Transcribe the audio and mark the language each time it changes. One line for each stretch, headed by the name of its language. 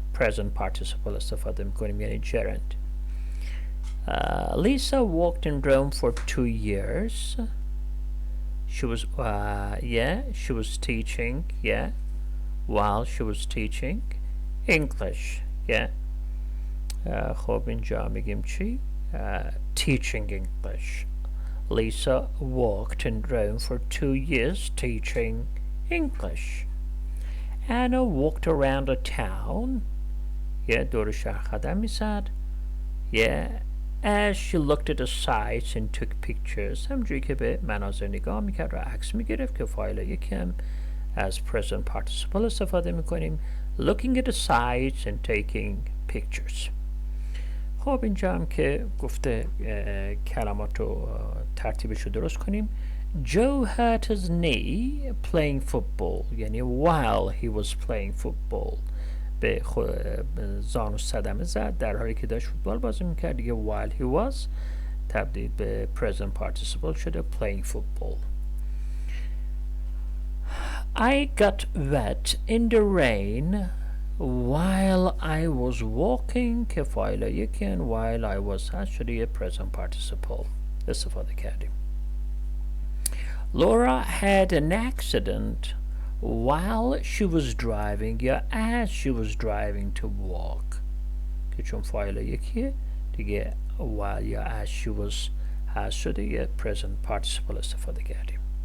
English: present participle
Persian: استفاده میکنیم یعنی
English: gerund. Lisa worked in Rome for 2 years. She was teaching while she was teaching English.
Persian: خب اینجا میگیم چی؟
English: teaching English. Lisa worked in Rome for 2 years teaching English. Anna walked around the town.
Persian: دور شهر قدم میزد.
English: As she looked at the sights and took pictures.
Persian: همجوری که به مناظر نگاه میکرد و عکس میگرفت که فایل یکم از present participle استفاده میکنیم
English: looking at the sights and taking pictures.
Persian: خب اینجا هم که گفته کلمات رو ترتیبش رو درست کنیم.
English: Joe hurt his knee playing football.
Persian: یعنی
English: while he was playing football
Persian: به زانو صدمه زد در حالی که داشت فوتبال بازی میکرد دیگه
English: while he was
Persian: تبدیل به present participle شده playing football.
English: I got wet in the rain while I was walking
Persian: که فایل یکن
English: while I was
Persian: هست شده یه
English: present participle
Persian: استفاده کردیم.
English: Laura had an accident while she was driving یا as she was driving to work
Persian: که چون فایل یکیه دیگه
English: while یا as she was
Persian: هست شده یه
English: present participle
Persian: استفاده کردیم.